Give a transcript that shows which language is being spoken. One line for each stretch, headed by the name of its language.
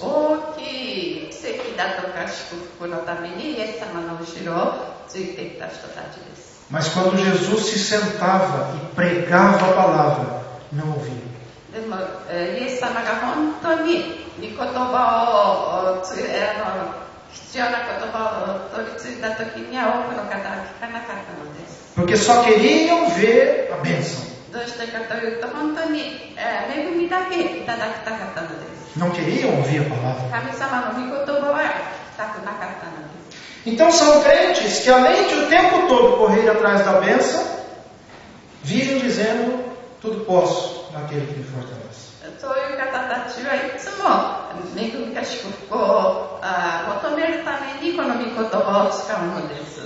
Japanese: 大きい奇跡だとか祝福のためにイエス様の後ろをついていった人たちです。
Portuguese: Mas quando Jesus se sentava e pregava a palavra, não ouviam.
Japanese: でも、イエス様が本当に御言葉を必要な言葉を取り継いだ時には多くの方は聞かなかったのです。
Portuguese: Porque só queriam ver a bênção.
Japanese: どうしてかというと本当に、恵みだけいただきたかったのです。
Portuguese: Não queriam ouvir a palavra.
Japanese: 神様の御言葉は聞きたくなかったのです。
Portuguese: Então são crentes que além de o tempo todo correr atrás da bênção, vivem dizendo, tudo posso naquele que me fortalece.
Japanese: そういう方たちはいつも恵みか祝福を求めるためにこの御言葉を使うのです。